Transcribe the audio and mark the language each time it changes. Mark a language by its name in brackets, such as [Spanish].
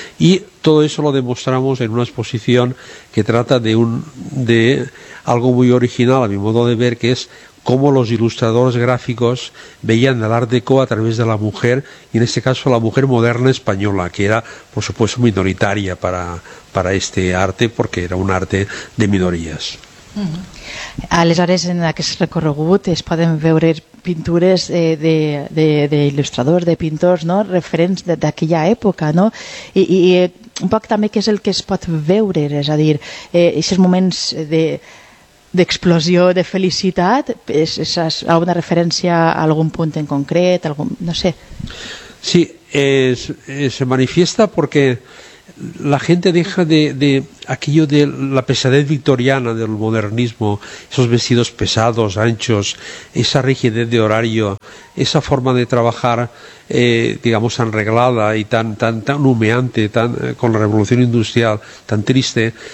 [Spanish] Y todo eso lo demostramos en una exposición que trata de algo muy original, a mi modo de ver, que es cómo los ilustradores gráficos veían el Art Deco a través de la mujer, y en este caso la mujer moderna española, que era, por supuesto, minoritaria para este arte, porque era un arte de minorías. Mm-hmm. [Catalan] Aleshores, en aquest recorregut es poden veure pintures d'il·lustradors, de pintors, no? Referents d'aquella època, no? I un poc també què és el que es pot veure, és a dir, aquests moments d'explosió de felicitat, és alguna referència a algun punt en concret, algun, no sé. [Spanish] Sí, se manifiesta porque la gente deja de aquello de la pesadez victoriana del modernismo, esos vestidos pesados, anchos, esa rigidez de horario, esa forma de trabajar, digamos, tan reglada y tan humeante, con la revolución industrial, tan triste.